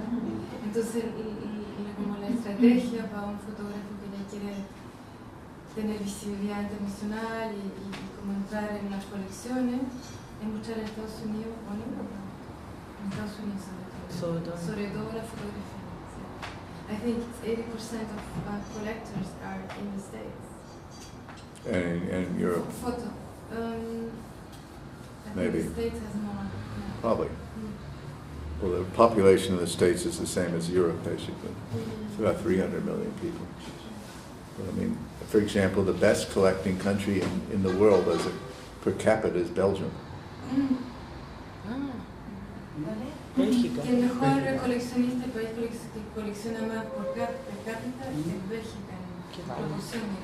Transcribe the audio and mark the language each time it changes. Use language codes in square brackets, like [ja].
[es] Entonces, como la estrategia para un fotógrafo que ya quiere tener visibilidad internacional y como entrar en las colecciones es mostrar en Estados Unidos o en Europa. En Estados Unidos sobre todo la fotografía. Sí. [en] I think 80% of collectors are in the States. And Europe? Photo. I Maybe. think the States has more. Yeah. Probably. Well, the population of the States is the same as Europe, basically. It's about 300 million people. But, I mean, for example, the best collecting country in the world as a per capita is Belgium. [es] Bélgica. El mejor coleccionista, el país que colecciona más per cápita es Bélgica, en proporción.